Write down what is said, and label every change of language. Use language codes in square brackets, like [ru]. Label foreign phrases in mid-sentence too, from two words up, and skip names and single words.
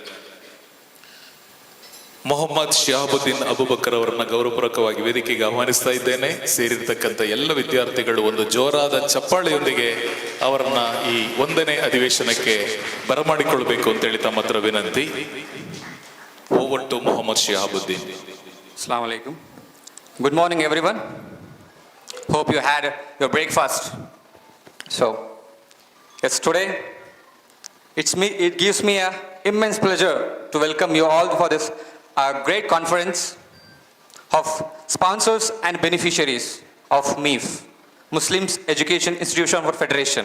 [kn] ಮೊಹಮ್ಮದ್ ಶಿಹಾಬುದ್ದೀನ್ ಅಬೂಬಕರ್ ಅವರನ್ನ ಗೌರವಪೂರ್ವಕವಾಗಿ ವೇದಿಕೆಗೆ ಆಹ್ವಾನಿಸ್ತಾ ಇದ್ದೇನೆ. ಸೇರಿರ್ತಕ್ಕಂಥ ಎಲ್ಲ ವಿದ್ಯಾರ್ಥಿಗಳು ಒಂದು ಜೋರಾದ ಚಪ್ಪಾಳೆಯೊಂದಿಗೆ ಅವರನ್ನ ಈ 1ನೇ ಅಧಿವೇಶನಕ್ಕೆ ಬರಮಾಡಿಕೊಳ್ಬೇಕು ಅಂತೇಳಿ ತಮ್ಮ ಹತ್ರ ವಿನಂತಿ. [en] Over to Mohammed Shihabuddin. [ar] السلام عليكم. [en] Good morning, everyone. Hope you had your breakfast. So, yes, today it gives me an immense pleasure to welcome you all for this great conference of sponsors and beneficiaries of MIF, Muslims Education Institution for Federation.